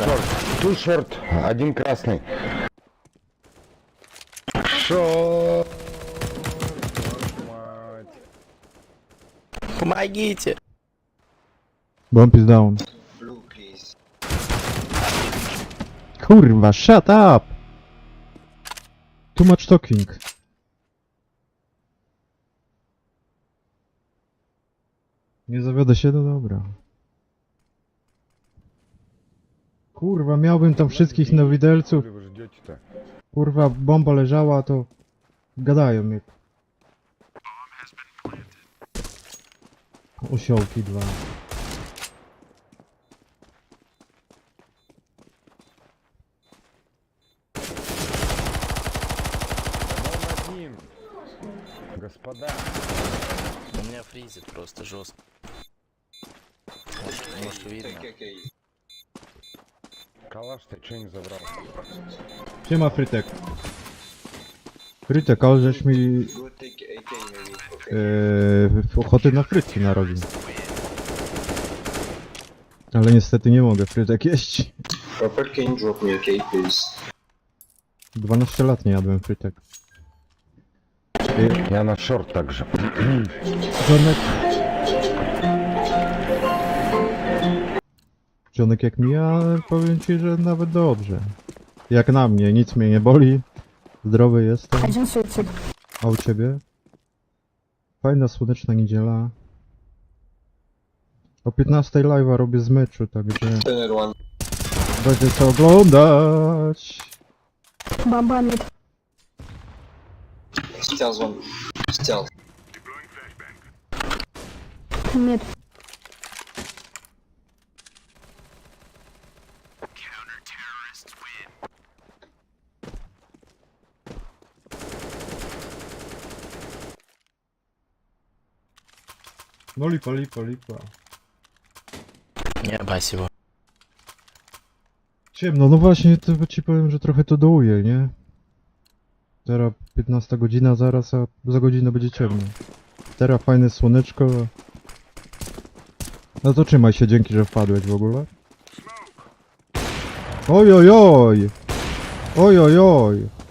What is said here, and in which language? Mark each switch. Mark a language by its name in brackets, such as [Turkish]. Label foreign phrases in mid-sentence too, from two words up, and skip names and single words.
[Russian] шорт. [English] Two short. [Russian] Один красный. Шорт. Мать. Помогите! [English] Bomb is down. Blue, please. Kurwa, shut up! Too much talking. [Polish] Nie zawiodę się, no dobra. Kurwa, miałbym tam wszystkich na widelców. [Russian] Что вы ждете-то? [Polish] Kurwa, bomba leżała, to gadają mnie. Osiołki dwa. [Russian] Вон один. Господа. У меня фризит просто жестко. Может видно. [English] Take AK. [Russian] Калаш, ты что не забрал? [Polish] Siema Frytek. Frytek, ale żeś mi [English] Go take AK maybe. Okay. [Polish] ochoty na frytki narobił. Ale niestety nie mogę frytek jeść. Robert, [English] can you drop me AK, please? [Polish] 12 lat nie jadłem frytek. [Russian] Я на шорт также. [Polish] Żonek... Żonek jak mi, ja powiem ci, że nawet dobrze. Jak na mnie, nic mnie nie boli. Zdrowy jestem. A u ciebie? Fajna słoneczna niedziela. O 15 live'a robię z meczu, także [English] Another one. [Polish] będzie co oglądać. [Russian] Бомба нет. [English] Stealth one. Stealth. Deploying flashbang. [Russian] Нет. [Polish] No lipa, lipa, lipa. [Russian] Не спасибо. [Polish] Ciemno, no właśnie, to ci powiem, że trochę to dołuje, nie? Teraz 15 godzina zaraz, a za godzinę będzie ciemno. Teraz fajne słoneczko. No to trzymaj się, dzięki, że wpadłeś w ogóle. Oj, oj, oj! Oj, oj, oj!